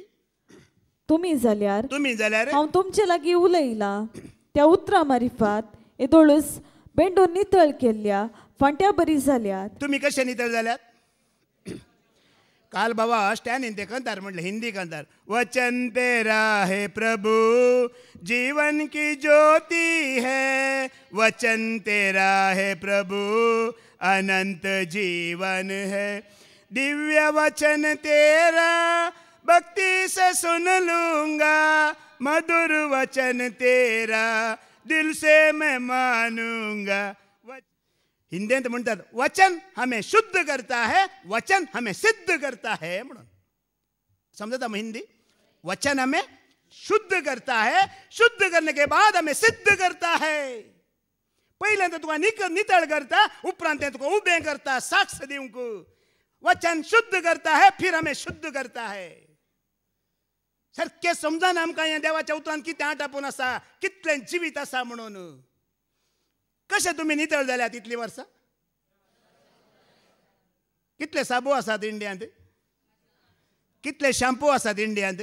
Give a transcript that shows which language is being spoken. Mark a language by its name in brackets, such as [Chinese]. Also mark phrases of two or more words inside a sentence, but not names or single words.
[Konkani] तुम्ही जाल्यार हांव तुमचे लागीं उलयला त्या उतरां मारिफात येदोळूस बेंडून नितळ केल्ल्या फांट्या बरी जाल्यात. तुम्ही कशे नितळ जाल्यात? काल बाबा स्टॅन हिंदी कंतार म्हटलं. हिंदी कंतार. [Hindi] वचन तेरा है प्रभु जीवन की ज्योति है. वचन तेरा है प्रभु अनंत जीवन है. दिव्य वचन तेरा भक्ति से सुन लूंगा. मधुर वचन तेरा दिल से मैं मानूंगा. [Konkani] हिंदीत म्हणतात [Hindi] वचन हमें शुद्ध करता है, वचन हमें सिद्ध करता है [Konkani] म्हणून. समझता मग हिंदी? [Hindi] वचन हमें शुद्ध करता है, शुद्ध करने के बाद हमें सिद्ध करता है. [Konkani] पहिल्यांदा तुका नितळ करता, उपरांत तुका उबें करता साक्ष दिवंक. [Hindi] वचन शुद्ध करता है, फिर हमें शुद्ध करता है. [Konkani] सारखें समजान आमकां ह्या देवाच्या उतरांत कितें आटापून आसा, कितलें जिवीत आसा म्हणून. कशे तुम्ही नितळ जाल्यात इतली वर्सां? कितले साबू आसात इंडियांत? कितले शॅम्पू आसात इंडियांत?